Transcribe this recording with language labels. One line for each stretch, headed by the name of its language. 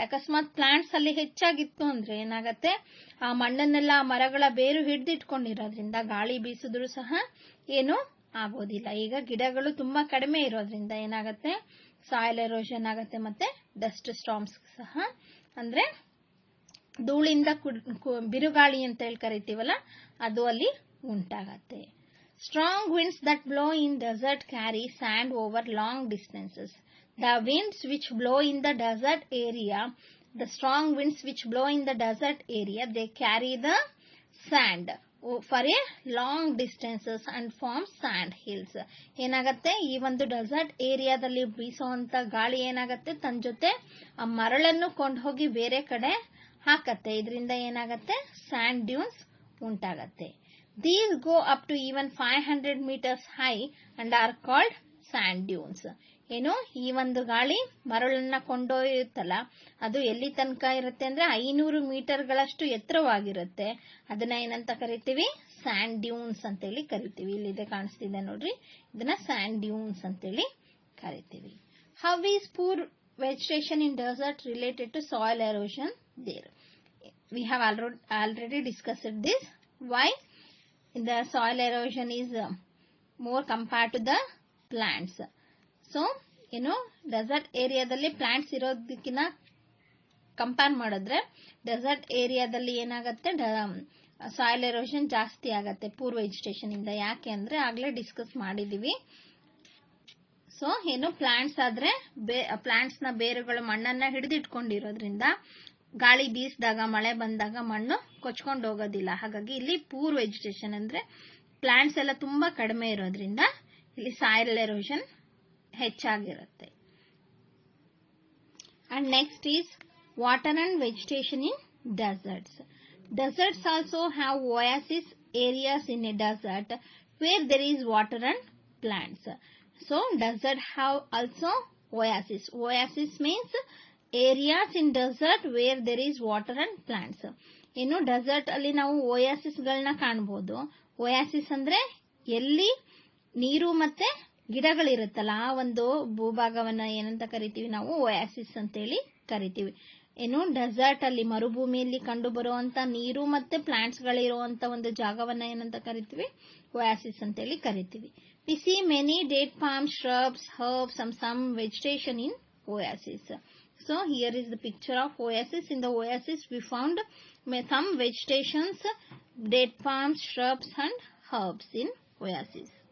Kannada: ಅಕಸ್ಮಾತ್ ಪ್ಲಾಂಟ್ಸ್ ಅಲ್ಲಿ ಹೆಚ್ಚಾಗಿತ್ತು ಅಂದ್ರೆ ಏನಾಗತ್ತೆ, ಆ ಮಣ್ಣನ್ನೆಲ್ಲ ಮರಗಳ ಬೇರು ಹಿಡಿದಿಟ್ಕೊಂಡಿರೋದ್ರಿಂದ ಗಾಳಿ ಬೀಸಿದ್ರು ಸಹ ಏನು ಆಗೋದಿಲ್ಲ. ಈಗ ಗಿಡಗಳು ತುಂಬಾ ಕಡಿಮೆ ಇರೋದ್ರಿಂದ ಏನಾಗತ್ತೆ, ಸಾಯಿಲ್ ಎರೋಷನ್ ಆಗತ್ತೆ. ಮತ್ತೆ ಡಸ್ಟ್ ಸ್ಟಾರ್ಮ್ಸ್ ಸಹ, ಅಂದ್ರೆ ಧೂಳಿಂದ ಬಿರುಗಾಳಿ ಅಂತ ಹೇಳಿ ಕರಿತೀವಲ್ಲ ಅದು ಅಲ್ಲಿ ಉಂಟಾಗತ್ತೆ.
English: Strong winds that blow in desert carry sand over long distances. The winds which blow in the desert area, the strong winds which blow in the desert area, they carry the sand for a long distances and form sand hills.
Kannada: ಏನಾಗತ್ತೆ, ಈ ಒಂದು dessert ಏರಿಯಾದಲ್ಲಿ ಬೀಸುವಂತ ಗಾಳಿ ಏನಾಗತ್ತೆ, ತನ್ನ ಜೊತೆ ಆ ಮರಳನ್ನು ಕೊಂಡು ಹೋಗಿ ಬೇರೆ ಕಡೆ ಹಾಕತ್ತೆ. ಇದರಿಂದ ಏನಾಗತ್ತೆ, and dunes ಉಂಟಾಗತ್ತೆ.
English: These go up to even 500 meters high and are called sand dunes.
Kannada: ಏನು, ಈ ಒಂದು ಗಾಳಿ ಮರಳನ್ನ ಕೊಂಡೊಯ್ಯುತ್ತಲ್ಲ ಅದು ಎಲ್ಲಿ ತನಕ ಇರುತ್ತೆ ಅಂದ್ರೆ 500 ಮೀಟರ್ಗಳಷ್ಟು ಎತ್ತರವಾಗಿರುತ್ತೆ. ಅದನ್ನ ಏನಂತ ಕರಿತೀವಿ, ಸ್ಯಾಂಡ್ ಡ್ಯೂನ್ಸ್ ಅಂತೇಳಿ ಕರಿತೀವಿ. ಇಲ್ಲಿದೆ ಕಾಣಿಸ್ತಿದೆ ನೋಡ್ರಿ, ಇದನ್ನ ಸ್ಯಾಂಡ್ ಡ್ಯೂನ್ಸ್ ಅಂತೇಳಿ ಕರಿತೀವಿ.
English: How is poor vegetation in desert related to soil erosion there? We have already discussed this. Why the soil erosion is more compared to the plants?
Kannada: So dessert ಏರಿಯಾದಲ್ಲಿ plants ಇರೋದಕ್ಕಿಂತ compare ಮಾಡಿದ್ರೆ dessert ಏರಿಯಾದಲ್ಲಿ ಏನಾಗುತ್ತೆ, soil erosion ಜಾಸ್ತಿ ಆಗತ್ತೆ poor vegetation ಇಂದ. ಯಾಕೆ ಅಂದ್ರೆ ಆಗ್ಲೇ ಡಿಸ್ಕಸ್ ಮಾಡಿದೀವಿ. ಸೊ ಪ್ಲಾಂಟ್ಸ್ ಆದ್ರೆ ಪ್ಲಾಂಟ್ಸ್ ನ ಬೇರುಗಳು ಮಣ್ಣನ್ನ ಹಿಡಿದಿಟ್ಕೊಂಡಿರೋದ್ರಿಂದ ಗಾಳಿ ಬೀಸಿದಾಗ ಮಳೆ ಬಂದಾಗ ಮಣ್ಣು ಕೊಚ್ಕೊಂಡು ಹೋಗೋದಿಲ್ಲ. ಹಾಗಾಗಿ ಇಲ್ಲಿ ಪೂರ್ ವೆಜಿಟೇಷನ್ ಅಂದ್ರೆ ಪ್ಲಾಂಟ್ಸ್ ಎಲ್ಲ ತುಂಬಾ ಕಡಿಮೆ ಇರೋದ್ರಿಂದ ಇಲ್ಲಿ ಸಾಯಿಲ್ ಎರೋಷನ್ ಹೆಚ್ಚಾಗಿರುತ್ತೆ.
English: And next is water and vegetation in deserts. Deserts also have oasis areas in a desert where there is water and plants. So desert have also oasis. Oasis means areas in desert where there is water and plants.
Kannada: Dessert ಅಲ್ಲಿ ನಾವು Oasis ಗಳನ್ನ ಕಾಣಬಹುದು. Oasis ಅಂದ್ರೆ ಎಲ್ಲಿ ನೀರು ಮತ್ತೆ ಗಿಡಗಳಿರುತ್ತಲ್ಲ ಆ ಒಂದು ಭೂಭಾಗವನ್ನ ಏನಂತ ಕರಿತೀವಿ ನಾವು, ಓಯಾಸಿಸ್ ಅಂತೇಳಿ ಕರಿತೀವಿ. ಡೆಸರ್ಟ್ ಅಲ್ಲಿ ಮರುಭೂಮಿಯಲ್ಲಿ ಕಂಡು ಬರುವಂತ ನೀರು ಮತ್ತೆ ಪ್ಲಾಂಟ್ಸ್ ಗಳಿರುವಂತ ಒಂದು ಜಾಗವನ್ನ ಏನಂತ ಕರಿತೀವಿ, ಓಯಾಸಿಸ್ ಅಂತೇಳಿ ಕರಿತೀವಿ.
English: We see many date palm, shrubs, herbs and some vegetation in oasis. So here is the picture of oasis. In the oasis we found some vegetations, date palms, shrubs and herbs in oasis.